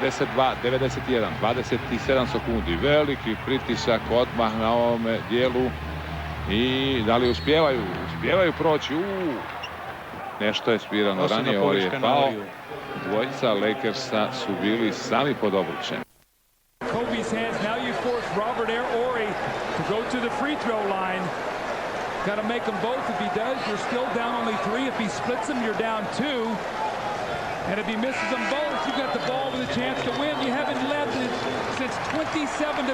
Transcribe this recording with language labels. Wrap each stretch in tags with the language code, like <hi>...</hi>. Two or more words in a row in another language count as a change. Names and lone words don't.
<hr>92-91, 27 sekundi. Veliki pritisak odmah na ovome dijelu. I da li uspijevaju? Uspijevaju proći. Nešto je svirano ranije. Ori je pao. Dvojica Lakersa su bili sami pod obručem.</hr> <en>Kobe's hands. Now you force Robert Horry to go to the free throw line. Got to make them both. If he does, you're still down only 3. If he splits them, you're down 2. And if he misses them both, you've got the ball with a chance to win. You haven't led since 27-25.</en>